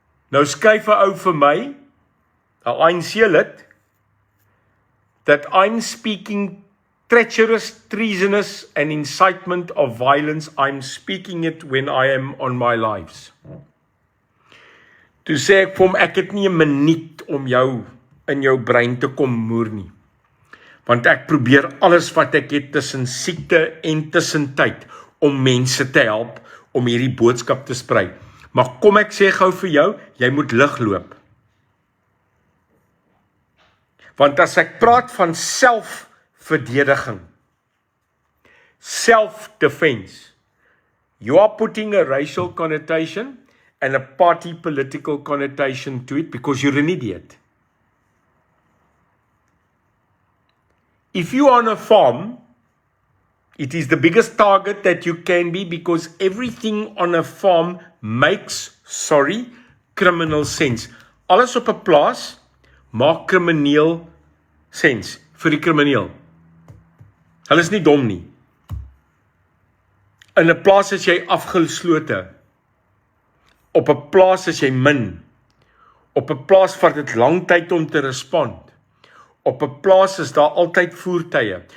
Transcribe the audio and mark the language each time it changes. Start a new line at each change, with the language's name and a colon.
Afrikaans: Nou skryf 'n ou vir my, 'n ANC lid,
English: that I'm speaking treacherous, treasonous and incitement of violence. I'm speaking it when I am on my lives.
Afrikaans: Toe sê ek vir hom, ek het nie 'n minuut om jou in jou brein te kom moer nie. Want ek probeer alles wat ek het tussen siekte en tussen tyd om mense te help om hierdie boodskap te sprei. Maar kom ek sê gou vir jou, jy moet lig loop. Want as ek praat van selfverdediging,
English: self-defense, you are putting a racial connotation and a party political connotation to it because you're an idiot. If you are on a farm, it is the biggest target that you can be because everything on a farm makes, criminal sense.
Afrikaans: Alles op 'n plaas maak krimineel sens vir die krimineel. Hulle is nie dom nie. In 'n plaas is jy afgeslote. Op 'n plaas is jy min. Op 'n plaas vat dit lang tyd om te respond. Op 'n plaas is daar altyd voertuie.